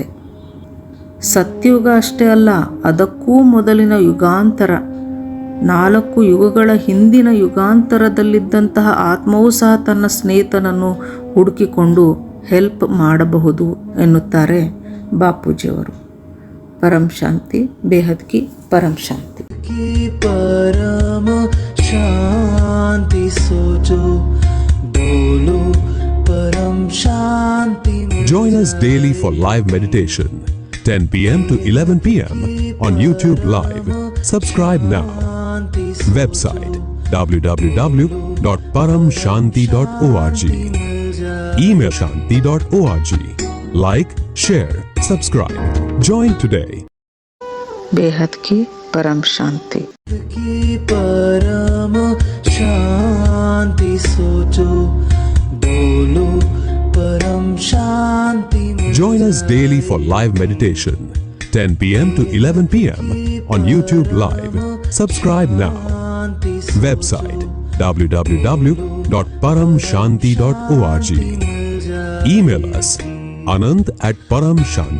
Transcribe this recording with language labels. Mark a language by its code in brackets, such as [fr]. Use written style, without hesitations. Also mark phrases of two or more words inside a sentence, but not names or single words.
[kn] ಸತ್ಯಯುಗ ಅಷ್ಟೇ ಅಲ್ಲ, ಅದಕ್ಕೂ ಮೊದಲಿನ ಯುಗಾಂತರ 4 ಯುಗಗಳ ಹಿಂದಿನ ಯುಗಾಂತರದಲ್ಲಿದ್ದಂತಹ ಆತ್ಮವೂ ಸಹ ತನ್ನ ಸ್ನೇಹಿತನನ್ನು ಹುಡುಕಿಕೊಂಡು ಹೆಲ್ಪ್ ಮಾಡಬಹುದು ಎನ್ನುತ್ತಾರೆ ಬಾಪೂಜಿಯವರು. [hi] परम शांति, बेहद की परम शांति. परम शांति सोचो बोलो परम शांति. [en] Join us daily for live meditation, 10 p.m. to 11 p.m. on YouTube Live. Subscribe now. Website www.paramshanti.org. Email shanti.org. Like, share, subscribe. Join today. [hi] बेहद की परम शांति. की परम शांति सोचो बोलो परम शांति. [en] Join us daily for live meditation, 10 p.m. to 11 p.m. on YouTube Live. Subscribe now. Website www.paramshanti.org. Email us anand@paramshanti.org.